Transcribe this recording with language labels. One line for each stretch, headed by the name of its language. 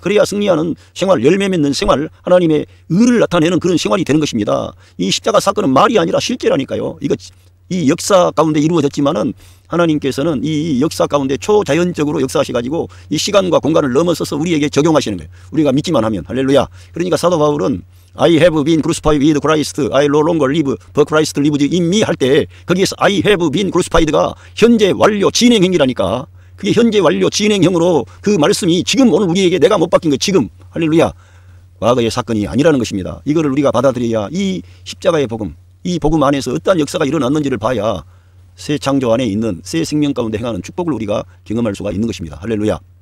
Korean: 그래야 승리하는 생활, 열매 맺는 생활, 하나님의 의를 나타내는 그런 생활이 되는 것입니다. 이 십자가 사건은 말이 아니라 실제라니까요. 이 역사 가운데 이루어졌지만은 하나님께서는 이 역사 가운데 초자연적으로 역사하셔가지고 이 시간과 공간을 넘어서서 우리에게 적용하시는 거예요. 우리가 믿기만 하면. 할렐루야. 그러니까 사도 바울은
English: I have been crucified with Christ. I no longer live, but Christ lives in me
Korean: 할 때 거기에서
English: I have been crucified가
Korean: 현재 완료 진행형이라니까. 그게 현재 완료 진행형으로 그 말씀이 지금 오늘 우리에게 내가 못 바뀐 거 지금. 할렐루야. 과거의 사건이 아니라는 것입니다. 이거를 우리가 받아들여야 이 십자가의 복음, 이 복음 안에서 어떠한 역사가 일어났는지를 봐야 새 창조 안에 있는 새 생명 가운데 행하는 축복을 우리가 경험할 수가 있는 것입니다. 할렐루야.